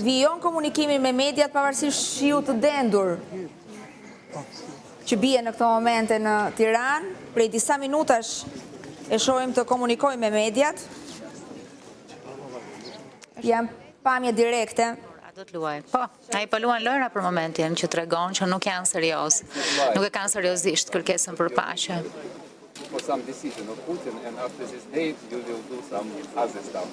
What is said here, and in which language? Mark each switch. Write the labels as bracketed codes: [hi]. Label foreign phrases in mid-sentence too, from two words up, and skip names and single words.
[sq] Vijon komunikimin me mediat pavarësisht shiut të dendur që bie në këto momente në Tiranë. Prej disa minutash e shohim të komunikojmë me mediat. Jam pamje direkte. Do të luaj. Po, ai po luan lojra për momentin që tregon që nuk janë serioz. Nuk e kanë seriozisht kërkesën për paqe. [en] For some decision of Putin, and after this date, you will do some other stuff.